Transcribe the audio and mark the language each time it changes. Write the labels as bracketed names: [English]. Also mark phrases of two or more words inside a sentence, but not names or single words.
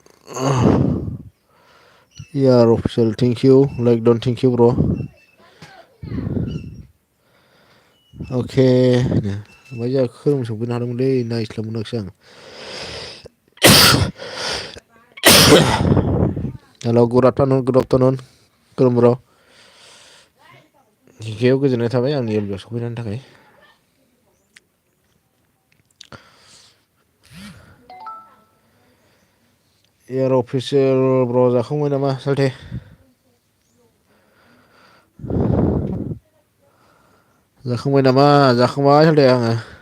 [English] Yeah, official. Thank you. Like, don't thank you, bro. Okay. [Bodo] मा जाखो खोरोम सफैनो हादोंमोनलै नायस्लाबनो मोनाखिसै आं हेल' [English] good afternoon [Bodo] खोरोम ब्र' जिकेआव गोजोननाय थाबाय आंनि एलबिआव सफैनायनि थाखाय [English] yeah official [Bodo] ब्र' जाखांबाय नामा सालथे जाखांबाय नामा जाखांबाय सालथे आङो